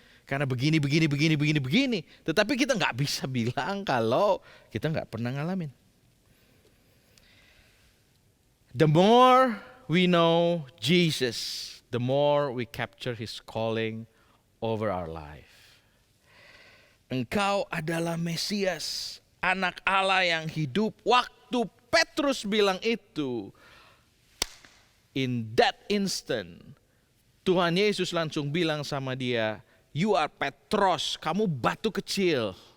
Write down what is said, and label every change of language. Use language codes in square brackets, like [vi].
[id] Karena begini. Tetapi kita nggak bisa bilang kalau kita nggak pernah ngalamin. [en] The more we know Jesus, the more we capture His calling over our life. [id] Engkau adalah Mesias, anak Allah yang hidup. Waktu Petrus bilang itu, [en] in that instant, [id] Tuhan Yesus langsung bilang sama dia, [en] you are Petros, [id] kamu batu kecil.